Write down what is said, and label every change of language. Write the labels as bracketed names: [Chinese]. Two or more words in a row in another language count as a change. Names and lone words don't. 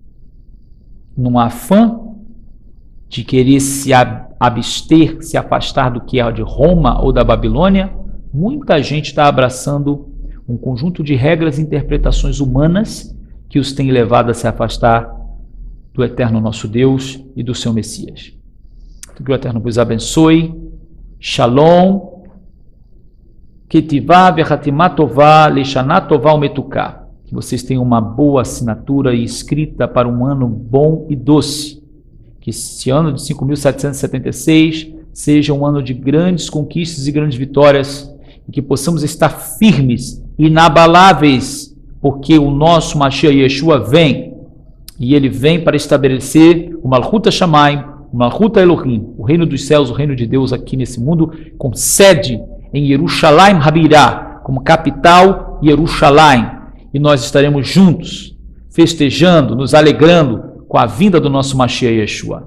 [Portuguese] Num afã de querer se abster, se afastar do que é de Roma ou da Babilônia, muita gente está abraçando um conjunto de regras e interpretações humanas que os tem levado a se afastar do Eterno nosso Deus e do seu Messias. Que o Eterno vos abençoe. Shalom. [Hebrew] כתיבה וחתימה טובה לשנה טובה ומתוקה. [Portuguese] Que vocês tenham uma boa assinatura e escrita para um ano bom e doce. Que esse ano de 5.776 seja um ano de grandes conquistas e grandes vitórias, e que possamos estar firmes, inabaláveis, porque o nosso Mashiach Yeshua vem, e ele vem para estabelecer o [Hebrew] מלכות השמים, [Portuguese] o [Hebrew] מלכות האלוהים, [Portuguese] o reino dos céus, o reino de Deus aqui nesse mundo, com sede em [Hebrew] ירושלים הבירה, [Portuguese] como capital Yerushalayim, e nós estaremos juntos, festejando, nos alegrando com a vinda do nosso Mashiach Yeshua.